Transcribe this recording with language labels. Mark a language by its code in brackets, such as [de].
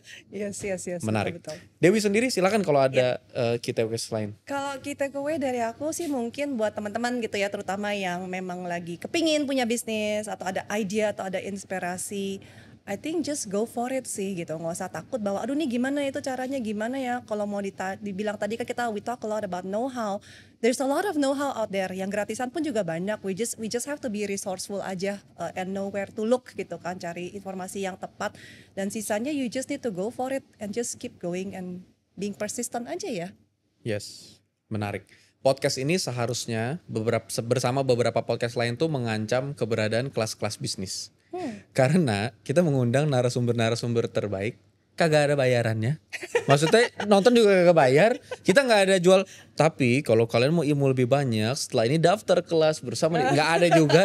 [en] Yes. [id] Menarik. Betul. Dewi sendiri silakan kalau ada kita lain. Kalau kita takeaway dari aku sih mungkin buat teman-teman gitu ya, terutama yang memang lagi kepingin punya bisnis atau ada ide atau ada inspirasi, [en] I think just go for it [id] sih gitu, nggak usah takut bahwa aduh nih gimana itu caranya gimana ya. Kalau mau dibilang tadi kan [en] we talk a lot about know-how. There's a lot of know-how out there. [id] Yang gratisan pun juga banyak. [en] We just have to be resourceful [id] aja [en] and know where to look [id] gitu kan, cari informasi yang tepat. Dan sisanya [en] you just need to go for it and just keep going and being persistent [id] aja ya. [en] Yes, [id] menarik. Podcast ini seharusnya bersama beberapa podcast lain tuh mengancam keberadaan kelas-kelas bisnis. Karena kita mengundang narasumber-narasumber terbaik, kagak ada bayarannya. Maksudnya nonton juga kagak bayar, kita nggak ada jual. Tapi kalau kalian mau ilmu lebih banyak, setelah ini daftar kelas bersama, nggak ada juga.